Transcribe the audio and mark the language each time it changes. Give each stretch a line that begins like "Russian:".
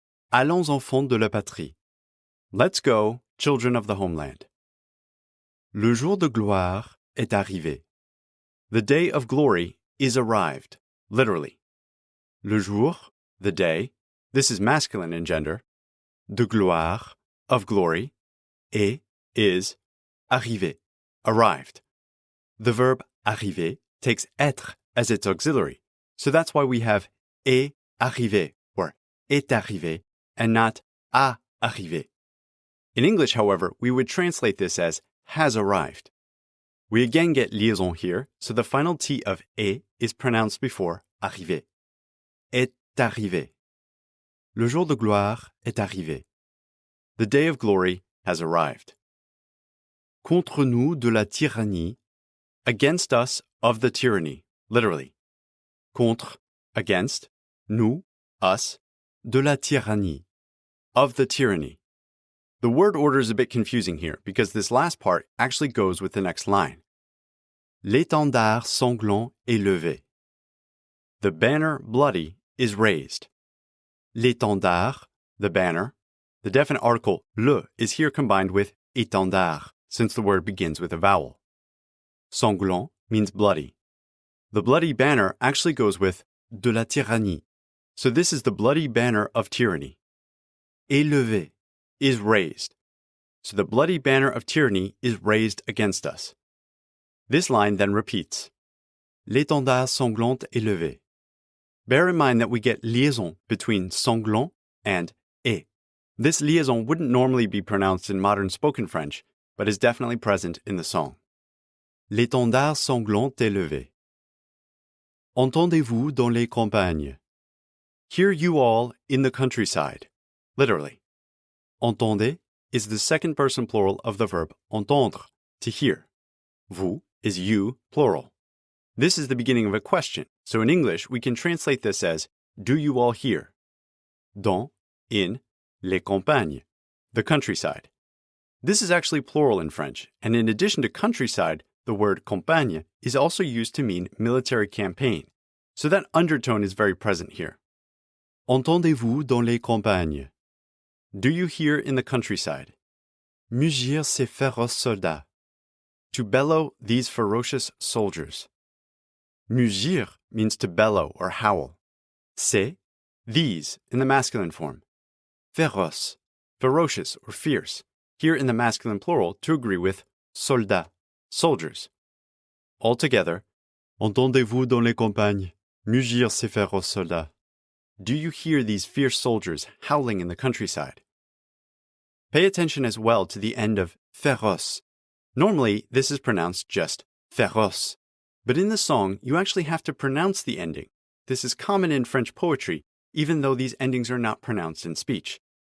French: Allons enfants de la patrie.
English: Let's go, children of the homeland.
French: Le jour de gloire est arrivé.
English: The day of glory is arrived, literally.
French: Le jour,
English: the day, this is masculine in gender.
French: De gloire,
English: of glory, est, is, arrivé, arrived. The verb arriver takes être as its auxiliary, so that's why we have est arrivé or est arrivé and not a arrivé. In English, however, we would translate this as has arrived. We again get liaison here, so the final T of est is pronounced before arrivé.
French: Est arrivé. Le jour de gloire est arrivé.
English: The day of glory has arrived.
French: Contre nous de la tyrannie,
English: against us of the tyranny, literally. Contre, against, nous, us,
French: de la tyrannie,
English: of the tyranny. The word order is a bit confusing here because this last part actually goes with the next line.
French: L'étendard sanglant est levé.
English: The banner bloody is raised. L'étendard, the banner. The definite article le is here combined with étendard since the word begins with a vowel. Sanglant means bloody. The bloody banner actually goes with de la tyrannie. So this is the bloody banner of tyranny. Élevé is raised. So the bloody banner of tyranny is raised against us. This line then repeats.
French: L'étendard sanglant est levé.
English: Bear in mind that we get liaison between sanglant and est. This liaison wouldn't normally be pronounced in modern spoken French, but is definitely present in the song.
French: L'étendard sanglant est levé. Entendez-vous dans les campagnes?
English: Hear you all in the countryside. Literally. Entendez is the second person plural of the verb entendre, to hear. Vous is you, plural. This is the beginning of a question, so in English we can translate this as, do you all hear? Dans, in, les campagnes, the countryside. This is actually plural in French, and in addition to countryside, the word campagne is also used to mean military campaign, so that undertone is very present here.
French: Entendez-vous dans les campagnes?
English: Do you hear in the countryside?
French: Mugir ces féroces soldats.
English: To bellow these ferocious soldiers. Mugir means to bellow or howl. Ces, these, in the masculine form. Féroce, ferocious or fierce, here in the masculine plural to agree with soldats, soldiers.
French: Altogether, entendez-vous dans les campagnes mugir ces féroces soldats?
English: Do you hear these fierce soldiers howling in the countryside? Pay attention as well to the end of féroce. Normally, this is pronounced just féroce, but in the song, you actually have to pronounce the ending. This is common in French poetry, even though these endings are not pronounced in speech.